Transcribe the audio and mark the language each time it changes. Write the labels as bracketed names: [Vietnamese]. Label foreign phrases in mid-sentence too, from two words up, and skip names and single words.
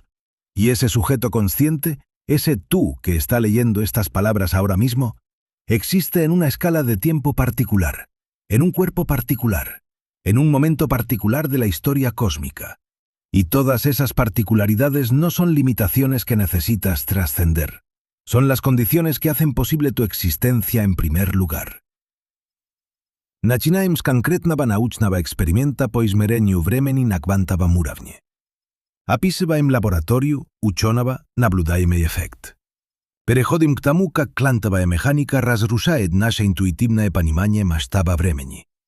[Spanish] Y ese sujeto consciente, ese tú que está leyendo estas palabras ahora mismo, existe en una escala de tiempo particular, en un cuerpo particular, en un momento particular de la historia cósmica. Y todas esas particularidades no son limitaciones que necesitas trascender. Son las condiciones que hacen posible tu existencia en primer lugar. [Russian] Начинаем с конкретного научного эксперимента по измерению времени на квантовом уровне. Описываем лабораторию, ученого, наблюдаемый эффект. Переходим к тому, как квантовая механика разрушает наше интуитивное понимание масштаба времени.